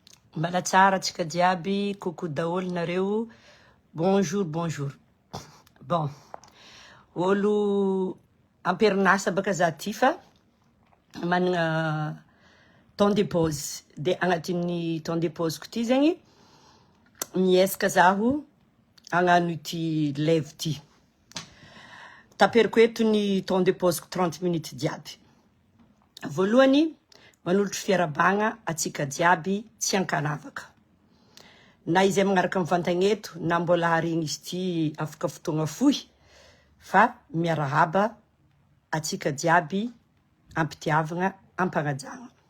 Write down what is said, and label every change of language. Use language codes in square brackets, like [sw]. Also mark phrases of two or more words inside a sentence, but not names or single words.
[mg] Mbala tsara tsika jiaby, coucou daolo nareo. [fr] Bonjour, bonjour. Bon. [mg] Olo amperinasa baka Zatia fa manana [fr] temps de pause. [mg] De agnatin'ny [fr] temps de pause [mg] ko ty zegny miesaka zaho agnano ity live ty. Taperiko eto ny [fr] temps de pause [mg] ko 30 minutes diaby. Voalohany manolotro fiarabagna atsika jiaby tsy ankanavaka. Na izay magnaraka mivantagna eto na mbola harigny izy ty afaka fotoagna fohy fa miarahaba atsika jiaby ampitiavagna ampagnajagna.